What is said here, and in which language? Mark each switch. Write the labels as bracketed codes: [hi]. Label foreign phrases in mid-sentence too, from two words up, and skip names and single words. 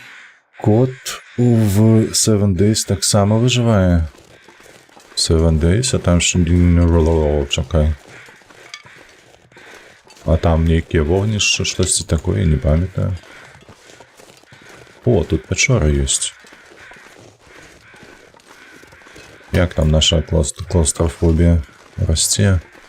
[be] Кот в Seven Days таксама выжывае. Seven Days, а там ще чакай. А там нейкія вогнішчы, штосьці такое, не памятаю. О, тут пячора ёсць. Як там наша клаўстрафобія расце?